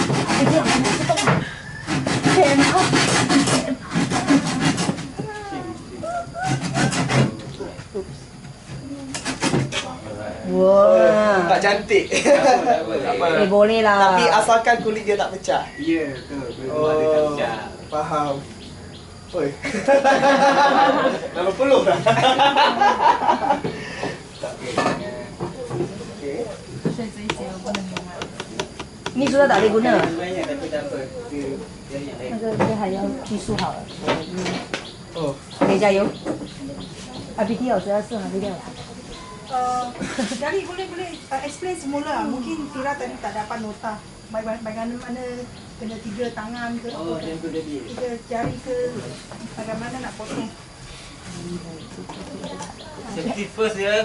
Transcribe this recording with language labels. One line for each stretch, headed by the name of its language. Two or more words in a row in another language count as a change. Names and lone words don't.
Malay: Wah. Tak cantik. Boleh lah. Tapi asalkan kulit dia tak pecah. Ya, betul. Ada tak pecah. Faham. Oi. 80 dah. Okey.
Chinese: 所以这一节我不能用啊。
Malay: Ni sudah tak boleh guna. Banyak tapi tak apa. Kita
Chinese: 这还要技术好了。
Malay: Oh.
Chinese: OK，加油。RPT 老师要试吗？RPT 老师。
Malay: Jadi boleh explain semula. Mungkin Tira tadi tak dapat nota. Bagaimana kena 3 tangan ke? Oh, yang tu tadi. 3 jari ke? Bagaimana nak potong?
English: Safety first ya.